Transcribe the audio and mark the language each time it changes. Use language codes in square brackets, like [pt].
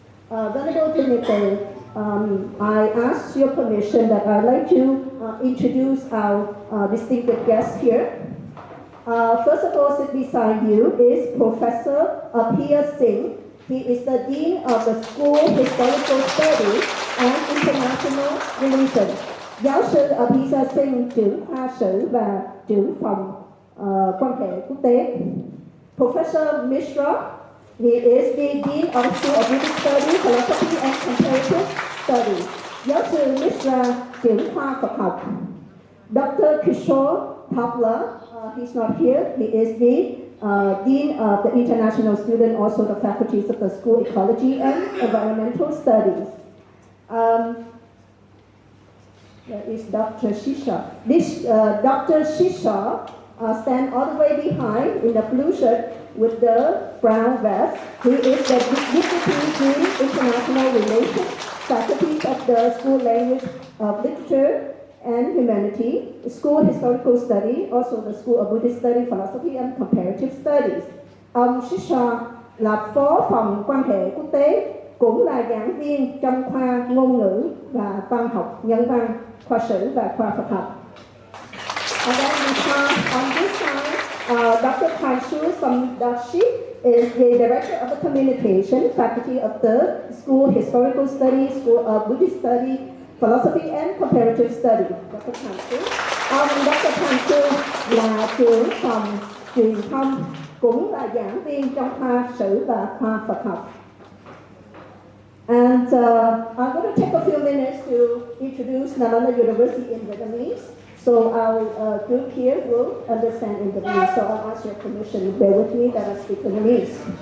[en] Venerable PHện T, I ask your permission that I'd like to introduce our distinguished guest here. First of all, sitting beside you is Professor Singh. He is the Dean of the School Historical Studies and International Relations. [vi] Giáo sư Singh, trưởng khoa sử và trưởng phòng quan hệ quốc tế. [en] Professor Mishra, he is the Dean of the School of Buddhist Studies, Philosophy and Comparative Studies. [vi] Giáo sư Mishra, trưởng khoa Phật học. [en] Dr. Kishore Thapla, he's not here. He is the Dean of the International Student, also the faculties of the School Ecology and Environmental Studies. There is Dr. Shisha. This Dr. Shisha stands all the way behind in the blue shirt with the brown vest. He is the Deputy Dean International Relations, faculties of the School Language of Literature and Humanity, School Historical Study, also the School of Buddhist Study, Philosophy and Comparative Studies. [vi] Ông Shisha là phó phòng quan hệ quốc tế, cũng là giảng viên trong khoa ngôn ngữ và văn học nhân văn, khoa sử và khoa Phật học. [en] And then on this side, Dr. Kaishu Samdashi is the Director of the Communication, Faculty of the School Historical Studies, School of Buddhist Study, Philosophy and Comparative Study. Dr. Kaishu. Dr. [vi] Kaishu là trưởng phòng truyền thông, cũng là giảng viên trong khoa sử và khoa Phật học. [en] And I'm going to take a few minutes to introduce Nalanda University in Vietnamese. So our group here will understand in Vietnamese. So I'll ask your permission. Bear with me that I speak Vietnamese.